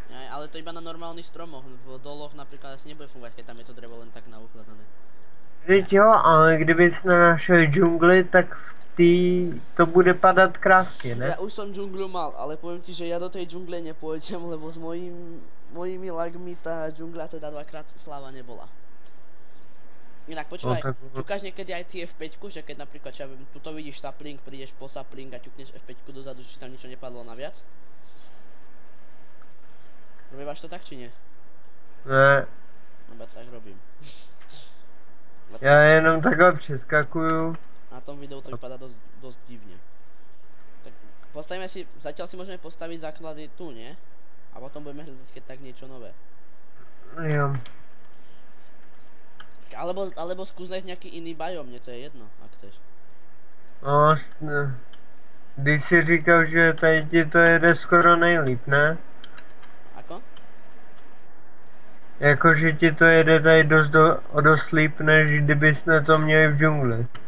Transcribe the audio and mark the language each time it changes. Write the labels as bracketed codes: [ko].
[sk] Ale to iba na normálnych stromoch, v doloch napríklad asi nebude fungovať, keď tam je to drevo len tak naukladané. [cs] Víte jo, ale kdybys našel džungli, tak v tý to bude padat krásně, ne? [sk] Ja už som džunglu mal, ale poviem ti, že ja do tej džungle nepôjdem, lebo s mojimi lagmi tá džungla teda dvakrát sláva nebola. Inak počúvaj, ťukáš niekedy aj ty F5, že keď napríklad, čo ja viem, tuto vidíš sapling, prídeš po sapling a ťukneš F5 dozadu, či tam niečo nepadlo naviac? Robívaš to tak, či nie? [cs] Ne. [sk] No tak robím. [cs] Já jenom takhle přeskakuju. Na tom videu to vypadá dosť divne. [sk] Tak postavíme si, zatiaľ si môžeme postaviť základy tu, nie? A potom budeme hľadať keď tak niečo nové. [cs] Jo. [sk] Alebo skús nájsť nejaký iný biom, mne to je jedno, ak chceš. [cs] No, když si říkal, že tady ti to jede skoro nejlíp, ne? [sk] Ako? [cs] Jako, že ti to jede tady dost líp, než kdyby jsme to měli v džungli.